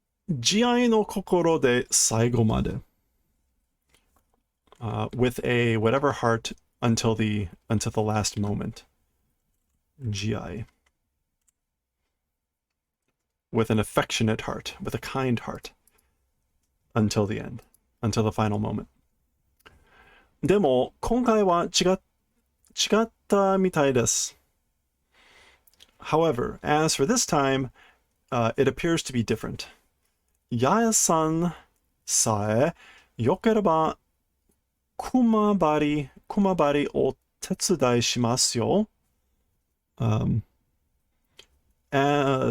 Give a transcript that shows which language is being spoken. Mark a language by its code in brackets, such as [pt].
[ja] Jiai no kokoro de saigo made. [en] With a whatever heart until the last moment. Jiai. With an affectionate heart, with a kind heart. Until the end. Until the final moment. [ja] でも、今回は違ったみたいです。 [en] However, as for this time, it appears to be different. [ja] Yaya-san sae yokerebba kumabari o tetsudai shimasu yo.